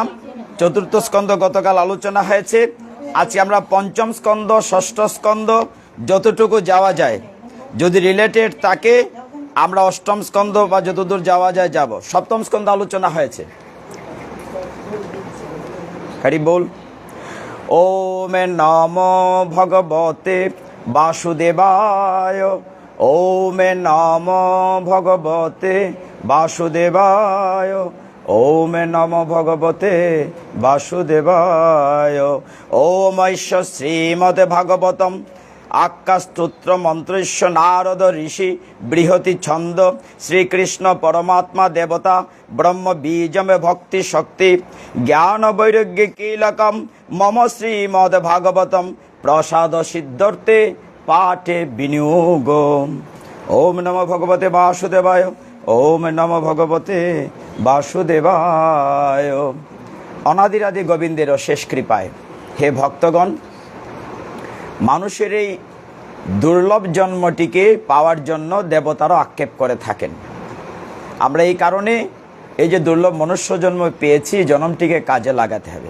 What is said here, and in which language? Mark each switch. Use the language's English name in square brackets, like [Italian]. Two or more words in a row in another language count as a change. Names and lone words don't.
[Bangla] 4র্থ স্কন্ধ গতকাল আলোচনা হয়েছে। আজকে আমরা 5ম স্কন্ধ, 6ষ্ঠ স্কন্ধ যতটুকু যাওয়া যায়, যদি রিলেটেড থাকে আমরা 8ম স্কন্ধ বা যতদূর যাওয়া যায় যাব। 7ম স্কন্ধ আলোচনা হয়েছে। হরি বল। [Sanskrit] ওম নমো ভগবতে বাসুদেবায়, ওম নমো ভগবতে বাসুদেবায়, ওম নমো ভগবতে বাসুদেবায়। ওম ঐশ্য শ্রীমদ্ ভাগবতম আক্কাস্তোত্র মন্ত্রস্য নারদ ঋষি বৃহতি ছন্দ শ্রীকৃষ্ণ পরমাত্মা দেবতা ব্রহ্ম বীজমে ভক্তি শক্তি জ্ঞান বৈরাগ্য কীলকম মম শ্রীমদ্ ভাগবতম প্রসাদ সিদ্ধার্থে পাঠে বিনিয়োগ। ওম নমো ভগবতে বাসুদেবায়, ওম নমো ভগবতে বাসুদেবায়। [Bangla] অনাদিরাদি গোবিন্দের শেষ কৃপায় হে ভক্তগণ, মানুষের এই দুর্লভ জন্মটিকে পাওয়ার জন্য দেবতারা আক্ষেপ করে থাকেন। আমরা এই কারণে এই যে দুর্লভ মনুষ্য জন্ম পেয়েছি, জন্মটিকে কাজে লাগাতে হবে।